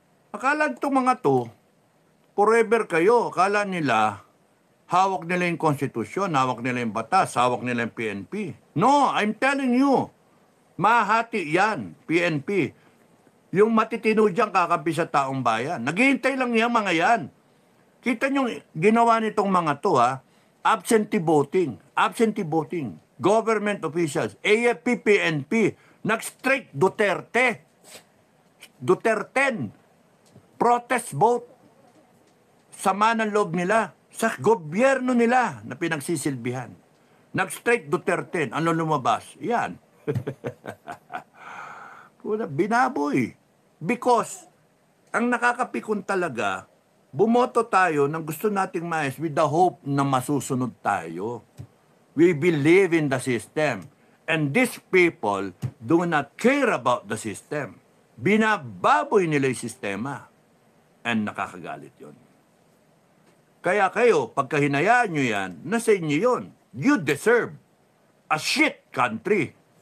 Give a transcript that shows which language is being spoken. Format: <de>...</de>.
<tl>Akala itong mga to, forever kayo. Akala nila, hawak nila yung konstitusyon, hawak nila yung batas, hawak nila yung PNP.</tl> <en>No, I'm telling you,</en> <tl>mahati yan, PNP. Yung matitino dyan kakampi sa taong bayan. Naghihintay lang yung mga yan. Kita nyo, ginawa nitong mga to, ha? Absentee voting. Absentee voting. Government officials, AFP, PNP, nag-strike Duterte. Duterte. Protest vote. Sama ng loob nila. Sa gobyerno nila na pinagsisilbihan. Nag-strike Duterte. Ano lumabas? Yan. Binaboy. Because, ang nakakapikon talaga, bumoto tayo ng gusto nating maayos</tl> <en>with the hope</en> <tl>na masusunod tayo.</tl> <en>We believe in the system. And these people do not care about the system.</en> <tl>Binababoy nila yung sistema. And nakakagalit yon. Kaya kayo, pagka hinayaan nyo yan, nasa inyo yun.</tl> <en>You deserve a shit country.</en>